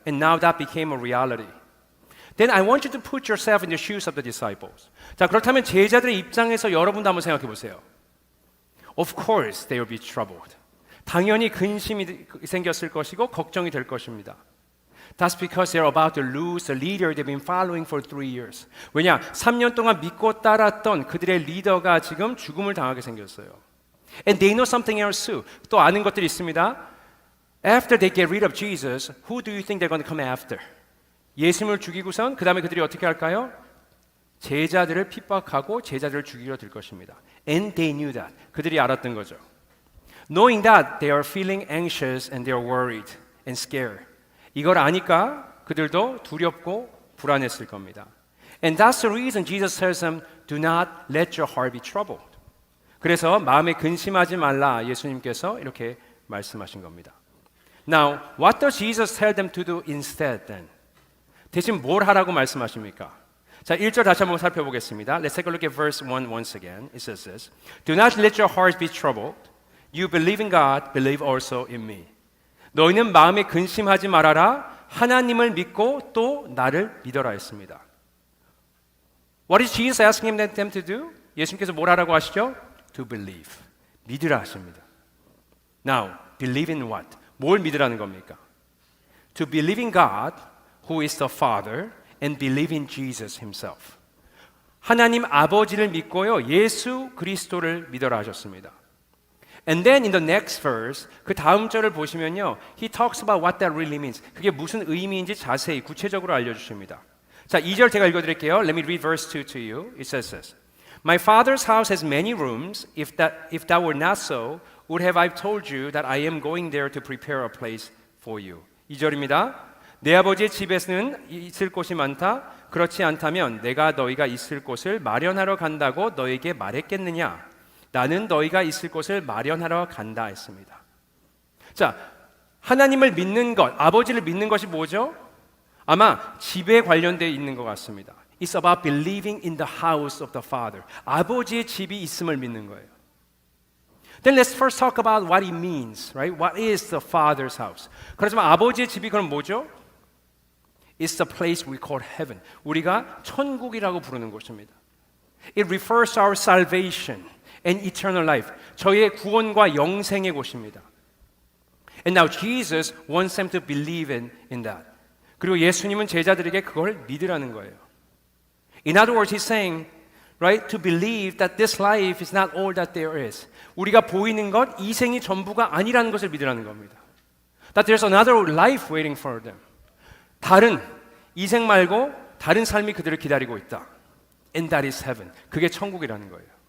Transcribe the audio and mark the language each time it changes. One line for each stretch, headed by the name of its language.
English: And now that became a reality. Then I want you to put yourself in the shoes of the disciples.
Korean: 자, 그렇다면 제자들의 입장에서 여러분도 한번 생각해 보세요.
English: Of course they will be troubled.
Korean: 당연히 근심이 생겼을 것이고 걱정이 될 것입니다.
English: That's because they're about to lose the leader they've been following for 3 years.
Korean: 왜냐? 3년 동안 믿고 따랐던 그들의 리더가 지금 죽음을 당하게 생겼어요.
English: And they know something else too.
Korean: 또 아는 것들이 있습니다.
English: After they get rid of Jesus, who do you think they're going to come after?
Korean: 예수님을 죽이고선 그 다음에 그들이 어떻게 할까요? 제자들을 핍박하고 제자들을 죽이려 들 것입니다.
English: And they knew that.
Korean: 그들이 알았던 거죠.
English: Knowing that they are feeling anxious and they are worried and scared.
Korean: 이걸 아니까 그들도 두렵고 불안했을 겁니다.
English: And that's the reason Jesus tells them, do not let your heart be troubled.
Korean: 그래서 마음에 근심하지 말라 예수님께서 이렇게 말씀하신 겁니다.
English: Now, what does Jesus tell them to do instead then?
Korean: 대신 뭘 하라고 말씀하십니까? 자, 1절 다시 한번 살펴보겠습니다.
English: Let's take a look at verse 1 once again. It says this. Do not let your hearts be troubled. You believe in God, believe also in me.
Korean: 너희는 마음에 근심하지 말아라. 하나님을 믿고 또 나를 믿어라 했습니다.
English: What is Jesus asking them to do?
Korean: 예수님께서 뭘 하라고 하시죠?
English: To believe.
Korean: 믿으라 하십니다.
English: Now, believe in what?
Korean: 뭘 믿으라는 겁니까?
English: To believe in God, who is the Father, and believe in Jesus himself.
Korean: 하나님 아버지를 믿고요. 예수 그리스도를 믿어라 하셨습니다.
English: And then in the next verse,
Korean: 그 다음 절을 보시면요.
English: He talks about what that really means.
Korean: 그게 무슨 의미인지 자세히 구체적으로 알려주십니다. 자, 2절 제가 읽어드릴게요.
English: Let me read verse 2 to you. It says this. My father's house has many rooms. If that were not so, would have I told you that I am going there to prepare a place for you.
Korean: 2절입니다. 내 아버지의 집에는 있을 곳이 많다. 그렇지 않다면 내가 너희가 있을 곳을 마련하러 간다고 너에게 말했겠느냐? 나는 너희가 있을 곳을 마련하러 간다 했습니다. 자, 하나님을 믿는 것, 아버지를 믿는 것이 뭐죠? 아마 집에 관련되어 있는 것 같습니다.
English: It's about believing in the house of the Father.
Korean: 아버지의 집이 있음을 믿는 거예요.
English: Then let's first talk about what it means, right? What is the Father's house?
Korean: 그렇지만 아버지의 집이 그럼 뭐죠?
English: It's the place we call heaven.
Korean: 우리가 천국이라고 부르는 곳입니다.
English: It refers to our salvation and eternal life.
Korean: 저희의 구원과 영생의 곳입니다.
English: And now Jesus wants them to believe in that.
Korean: 그리고 예수님은 제자들에게 그걸 믿으라는 거예요.
English: In other words, he's saying, right, to believe that this life is not all that there is.
Korean: 우리가 보이는 것, 이 생이 전부가 아니라는 것을 믿으라는 겁니다.
English: That there's another life waiting for them.
Korean: 다른 이 생 말고 다른 삶이 그들을 기다리고 있다.
English: And that is heaven.
Korean: 그게 천국이라는 거예요.